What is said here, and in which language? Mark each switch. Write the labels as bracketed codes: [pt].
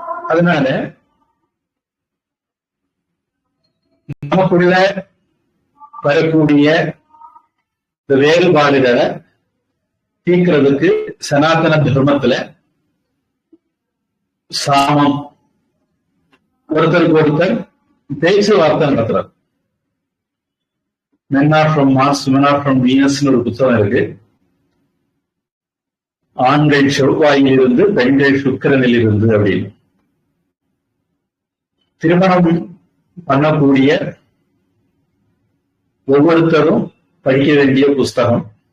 [ta] அதனால நமக்குள்ள வரக்கூடிய இந்த வேறுபாடுகளை தீர்க்கிறதுக்கு சனாதன தர்மத்துல சாமம், ஒருத்தருக்கு ஒருத்தர் பேச்சுவார்த்தை நடத்துறார். [en] Men are from Mars, women are from Venus [ta] ஒரு புத்தகம் இருக்கு. ஆண்கள் செவ்வாயில் இருந்து, பெண்கள் சுக்கிரனில் இருந்து அப்படின்னு. திருமணம் பண்ணக்கூடிய ஒவ்வொருத்தரும் படிக்க வேண்டிய புஸ்தகம்.